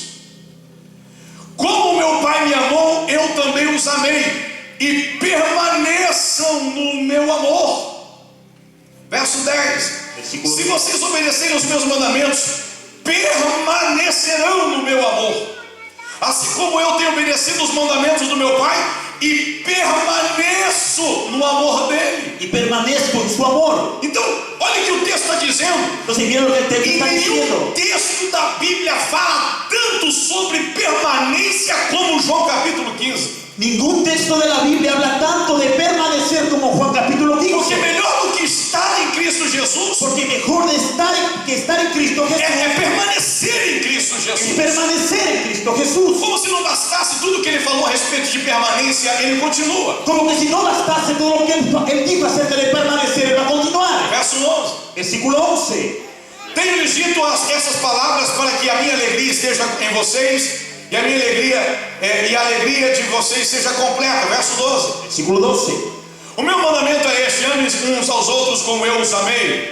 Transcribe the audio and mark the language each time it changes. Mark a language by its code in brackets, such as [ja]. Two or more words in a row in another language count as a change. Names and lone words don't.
[pt] Como o meu Pai me amou, eu também os amei, e permaneçam no meu amor. Verso 10. [es] Versículo [pt] Se [es] 10. [pt] vocês obedecerem os meus mandamentos, permanecerão no meu amor, assim como eu tenho obedecido os mandamentos do meu Pai e permaneço no amor dele. [es] Y permanezco en su amor. [pt] Então, olha o que o texto está dizendo. [es] Entonces, ¿vieron lo que el texto [pt] E [es] está [pt] nenhum [es] diciendo? [pt] texto da Bíblia fala tanto sobre permanência como João capítulo 15. [es] Ningún texto de la Biblia habla tanto de permanecer como Juan capítulo [pt] Porque [es] 15. [pt] melhor do que estar em Cristo Jesus [es] Porque mejor que estar en Cristo Jesús [pt] é permanecer em Cristo [es] es [pt] Jesus. [es] permanecer en Cristo Jesús. [pt] Como se não bastasse tudo que ele falou a respeito de permanência, ele continua. [es] Como que si no bastase todo lo que él dijo acerca de permanecer, él va a continuar. [pt] Verso 11. [es] Versículo 11. [pt] Tenho-lhes dito essas palavras para que a minha alegria esteja em vocês e a minha alegria e a alegria de vocês seja completa. Verso 12. [es] Versículo 12. [pt] O meu mandamento é este: amem uns aos outros como eu os amei.